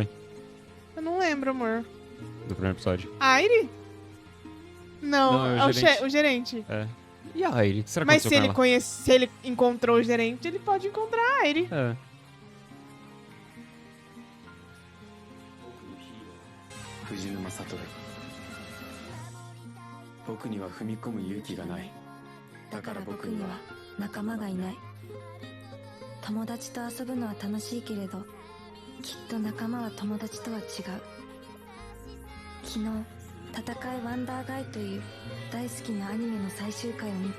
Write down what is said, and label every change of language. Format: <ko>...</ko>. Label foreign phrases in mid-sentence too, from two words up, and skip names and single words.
<pt>Eu não lembro, amor. Do primeiro episódio. Airi? Não, Não, é o é gerente. o gerente. É. E a Airi? O que será que Mas se aconteceu ele, com se ele encontrou o gerente, ele pode encontrar a Airi. ela? É.</pt> <ja>藤沼悟僕には踏み込む勇気がない。だから僕には仲間がいない。友達と遊ぶのは楽しいけれど、きっと仲間は友達とは違う。昨日戦いワンダーガイという大好きなアニメの最終回を見た。</ja>